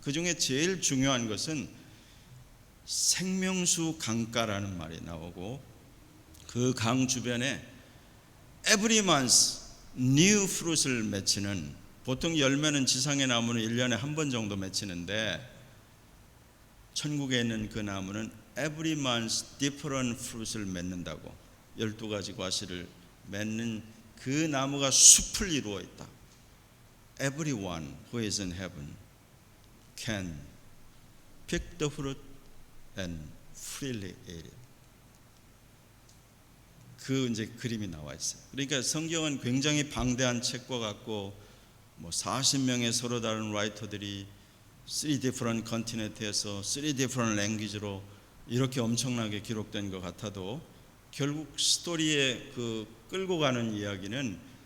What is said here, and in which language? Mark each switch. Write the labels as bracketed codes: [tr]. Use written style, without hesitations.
[ko] 그 중에 제일 중요한 것은 생명수 강가라는 말이 나오고 그 강 주변에 [en] every month new fruit [ko] 을 맺히는, 보통 열매는 지상의 나무는 1년에 한 번 정도 맺히는데 천국에 있는 그 나무는 [en] every month different fruit [ko] 을 맺는다고, 12가지 과실을 맺는 그 나무가 숲을 이루어 있다. [en] Everyone who is in heaven can pick the fruit and freely eat it. [ko] 그 이제 그림이 나와 있어요. 그러니까 성경은 굉장히 방대한 책과 같고 40명의 서로 다른 라이터들이 [en] 3 different continent [ko] 에서 [en] 3 different language [ko] 로 이렇게 엄청나게 기록된 것 같아도 결국 스토리에 그 끌고 가는 이야기는